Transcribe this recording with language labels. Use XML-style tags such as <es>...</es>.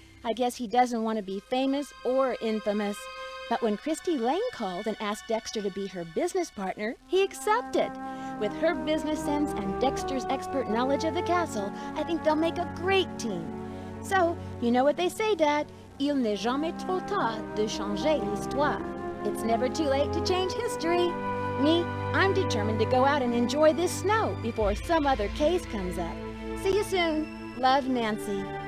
<en>I guess he doesn't want to be famous or infamous. But when Kристи Leyn called and asked Dexter to be her business partner, he accepted. With her business sense and Dexter's expert knowledge of the castle, I think they'll make a great team. So, you know what they say, Dad?</en> <fr>Il n'est jamais trop tard de changer l'histoire.</fr> <en>It's never too late to change history. Me, I'm determined to go out and enjoy this snow before some other case comes up. See you soon. Love, Nancy.</en>